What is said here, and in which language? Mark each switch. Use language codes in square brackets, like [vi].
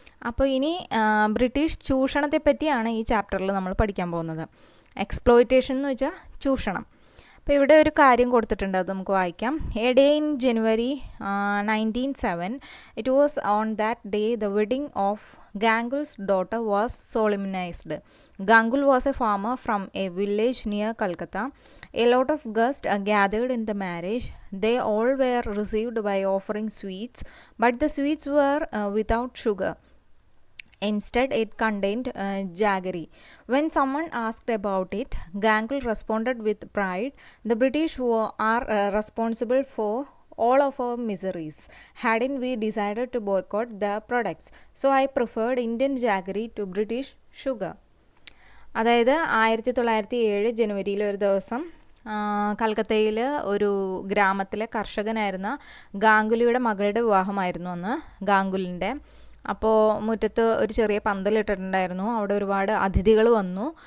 [ml] അപ്പോൾ ഇനി ബ്രിട്ടീഷ് ചൂഷണത്തെ പറ്റിയാണ് ഈ ചാപ്റ്ററിൽ നമ്മൾ പഠിക്കാൻ പോകുന്നത്. എക്സ്പ്ലോയിറ്റേഷൻ എന്ന് വെച്ചാൽ ചൂഷണം. അപ്പോൾ ഇവിടെ ഒരു കാര്യം കൊടുത്തിട്ടുണ്ട്, അത് നമുക്ക് വായിക്കാം. [en] A day in January 1907, it was on that day the wedding of Gangul's daughter was solemnized. Gangul was a farmer from a village near Calcutta. A lot of guests gathered in the marriage. They all were received by offering sweets, but the sweets were without sugar. Instead, it contained jaggery. When someone asked about it, Gangul responded with pride, "The British are responsible for all of our miseries. Hadn't we decided to boycott their products? So I preferred Indian jaggery to British sugar." [ml] അതായത് 1907 ജനുവരിയിൽ ഒരു ദിവസം കൽക്കത്തയിൽ ഒരു ഗ്രാമത്തിലെ കർഷകനായിരുന്ന ഗാംഗുലിയുടെ മകളുടെ വിവാഹമായിരുന്നു അന്ന്, ഗാംഗുലിൻ്റെ. അപ്പോൾ മുറ്റത്ത് ഒരു ചെറിയ പന്തലിട്ടിട്ടുണ്ടായിരുന്നു. അവിടെ ഒരുപാട് അതിഥികൾ വന്നു.